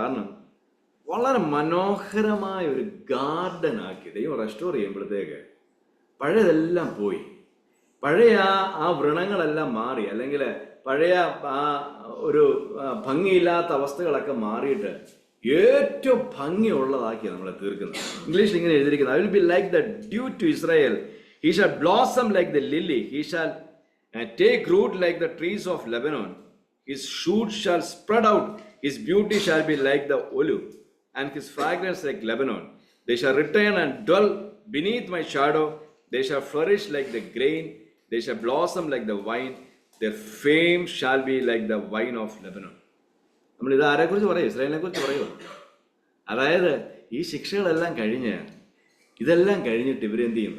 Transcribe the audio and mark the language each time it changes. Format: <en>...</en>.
<ml>കാരണം വളരെ മനോഹരമായ ഒരു ഗാർഡൻ ആക്കി ദൈവം റെസ്റ്റോർ ചെയ്യുമ്പോഴത്തേക്ക് പഴയതെല്ലാം പോയി, പഴയ ആ വ്രണങ്ങളെല്ലാം മാറി, അല്ലെങ്കിൽ പഴയ ആ ഒരു ഭംഗിയില്ലാത്ത അവസ്ഥകളൊക്കെ മാറിയിട്ട് ഏറ്റവും ഭംഗിയുള്ളതാക്കി നമ്മളെ തീർക്കുന്നത്. ഇംഗ്ലീഷിൽ ഇങ്ങനെ എഴുതിയിരിക്കുന്നത്,</ml> <en>I will be like the dew to Israel, he shall blossom like the lily, he shall take root like the trees of Lebanon, his shoots shall spread out, his beauty shall be like the olive, and his fragrance like Lebanon. They shall return and dwell beneath my shadow, they shall flourish like the grain, they shall blossom like the vine, their fame shall be like the vine of Lebanon.</en> <ml>നമ്മൾ ഇത് ആരെക്കുറിച്ച് പറയും? ഇസ്രായേലിനെ കുറിച്ച് പറയുമോ? അതായത് ഈ ശിക്ഷകളെല്ലാം ഇതെല്ലാം കഴിഞ്ഞിട്ട് ഇവരെന്ത് ചെയ്യും?</ml>